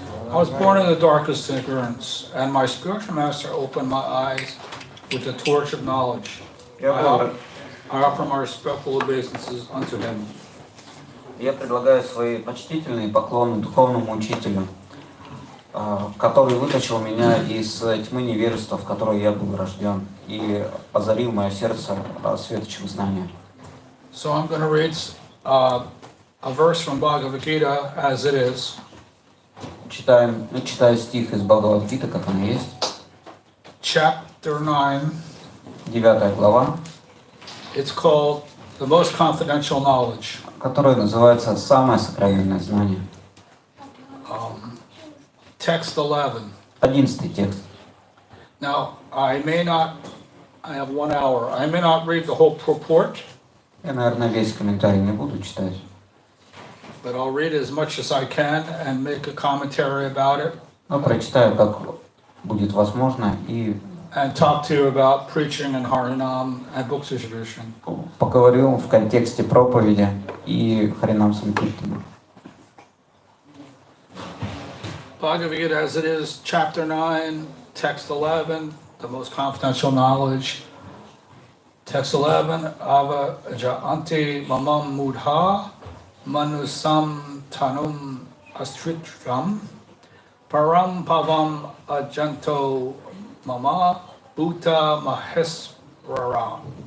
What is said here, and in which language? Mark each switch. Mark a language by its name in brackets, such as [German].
[English] I was born in the darkest ignorance, and my spiritual master opened my eyes with the torch of knowledge. I offer my respectful obeisances unto him. [Russian] Я предлагаю свои почтительные поклоны духовному учителю, который вытащил меня из тьмы невежества, в которой я был рожден, и озарил мое сердце светочем знания. [English] So I'm going to read a verse from Bhagavad Gita as it is. [Russian] Читаю стих из Бхагавад-гиты, как он есть. [English] Chapter 9. [Russian] 9 глава. [English] It's called The Most Confidential Knowledge. [Russian] Которое называется «Самое сокровенное знание». [English] Text 11. [Russian] 11 текст. [English] Now, I have 1 hour. I may not read the whole purport. [Russian] Я, наверное, весь комментарий не буду читать. [English] But I'll read as much as I can and make a commentary about it. [Russian] Но прочитаю, как будет возможно, и [English] And talk to you about preaching and Harinam and book distribution. [Russian] поговорил в контексте проповеди и Харинама-санкиртаны. [English] Bhagavad Gita as it is, chapter 9, text 11, the most confidential knowledge. Text 11, [Sanskrit] Ava Jaanti Mamam Mudha Manusam Tanum Astritram Param Pavam Ajanto Mama Bhuta Maheswaram.